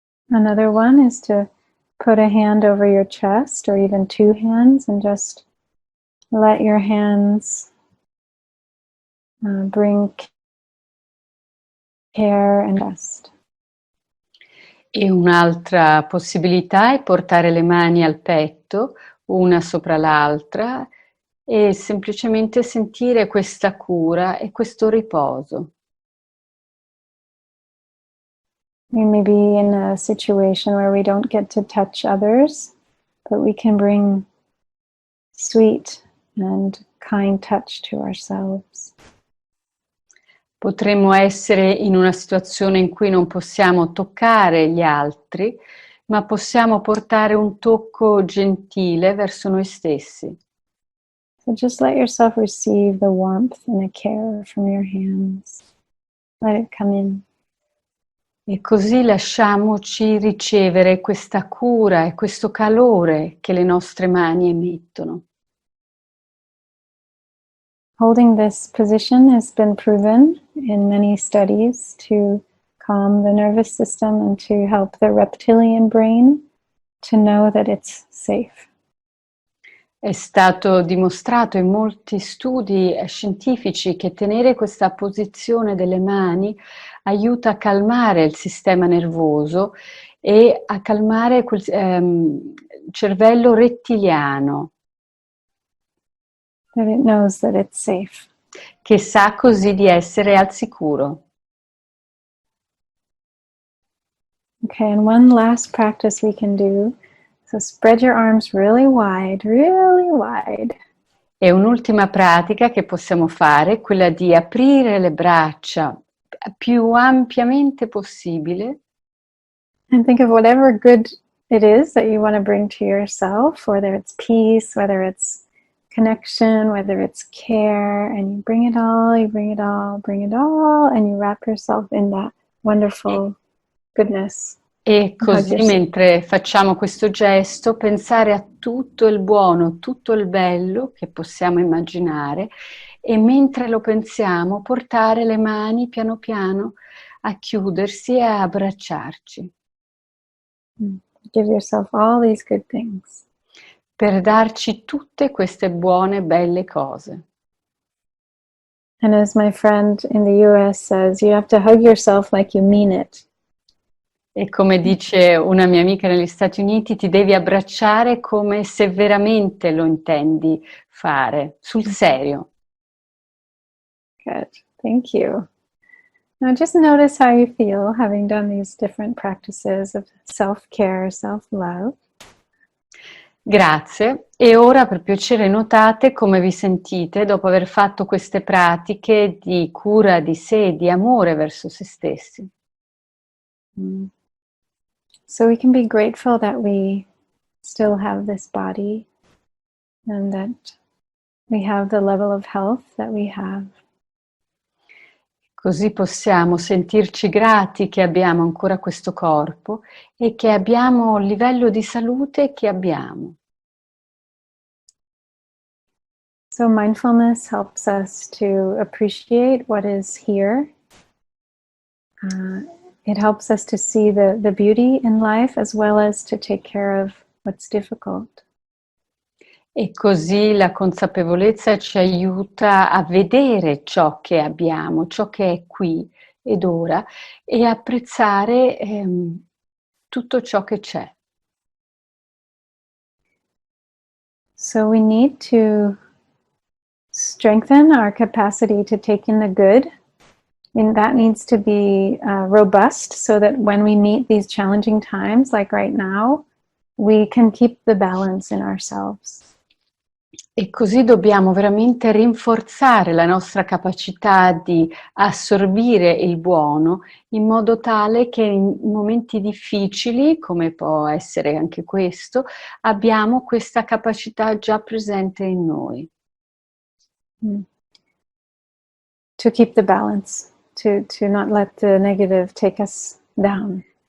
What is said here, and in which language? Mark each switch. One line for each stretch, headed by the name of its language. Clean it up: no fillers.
English: Another one is to put a hand over your chest or even two hands and just let your hands bring care and rest.
Italian: E un'altra possibilità è portare le mani al petto, una sopra l'altra, e semplicemente sentire questa cura e questo riposo.
English: We may be in a situation where we don't get to touch others, but we can bring sweet and kind touch to ourselves.
Italian: Potremmo essere in una situazione in cui non possiamo toccare gli altri, ma possiamo portare un tocco gentile verso noi stessi.
English: So just let yourself receive the warmth and the care from your hands. Let it come in.
Italian: E così lasciamoci ricevere questa cura e questo calore che le nostre mani emettono.
English: Holding this position has been proven in many studies to calm the nervous system and to help the reptilian brain to know that it's safe.
Italian: È stato dimostrato in molti studi scientifici che tenere questa posizione delle mani aiuta a calmare il sistema nervoso e a calmare quel cervello rettiliano,
English: That it knows that it's safe.
Italian: che sa così di essere al sicuro.
English: Okay, and one last practice we can do. So spread your arms really wide, really wide.
Italian: E un'ultima pratica che possiamo fare è quella di aprire le braccia più ampiamente possibile.
English: And think of whatever good it is that you want to bring to yourself, whether it's peace, whether it's connection, whether it's care, and you bring it all, you bring it all, bring it all, and you wrap yourself in that wonderful goodness.
Italian: E così
English: yourself.
Italian: mentre facciamo questo gesto, pensare a tutto il buono, tutto il bello che possiamo immaginare e mentre lo pensiamo portare le mani piano piano a chiudersi e a abbracciarci.
English: Give yourself all these good things.
Italian: Per darci tutte queste buone, belle cose.
English: And as my friend in the US says, you have to hug yourself like you mean it.
Italian: E come dice una mia amica negli Stati Uniti, ti devi abbracciare come se veramente lo intendi fare, sul serio.
English: Good, thank you. Now just notice how you feel having done these different practices of self-care, self-love.
Italian: Grazie. E ora per piacere notate come vi sentite dopo aver fatto queste pratiche di cura di sé, di amore verso se stessi.
English: So we can be grateful that we still have this body and that we have the level of health that we have.
Italian: Così possiamo sentirci grati che abbiamo ancora questo corpo e che abbiamo il livello di salute che abbiamo.
English: So mindfulness helps us to appreciate what is here. It helps us to see the beauty in life as well as to take care of what's difficult.
Italian: E così la consapevolezza ci aiuta a vedere ciò che abbiamo, ciò che è qui ed ora e apprezzare tutto ciò che c'è.
English: So we need to strengthen our capacity to take in the good. And that needs to be robust so that when we meet these challenging times, like right now, we can keep the balance in ourselves.
Italian: E così dobbiamo veramente rinforzare la nostra capacità di assorbire il buono in modo tale che in momenti difficili, come può essere anche questo, abbiamo questa capacità già presente in noi.
English: To keep the balance, to not let the negative take us down.